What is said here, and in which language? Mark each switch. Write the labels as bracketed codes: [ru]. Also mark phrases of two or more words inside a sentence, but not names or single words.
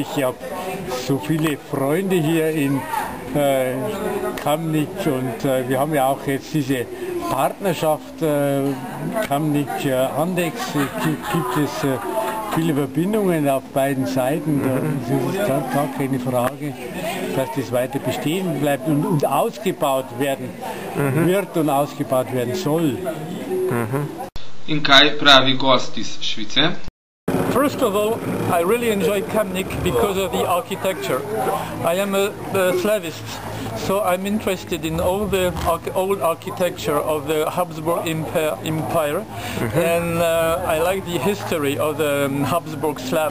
[de] Ich habe so viele Freunde hier in Kamnik und wir haben ja auch jetzt diese Partnerschaft Kamnik-Andex, gibt es viele Verbindungen auf beiden Seiten. Das ist gar keine Frage, dass das weiter bestehen bleibt und ausgebaut werden wird und ausgebaut werden soll. [sl] In kaj pravi gost iz Švice? [en] First of all, I really enjoy Kamnik because of the architecture. I am a Slavist, so I'm interested in all the old architecture of the Habsburg Empire, and I like the history of the Habsburg Slavs.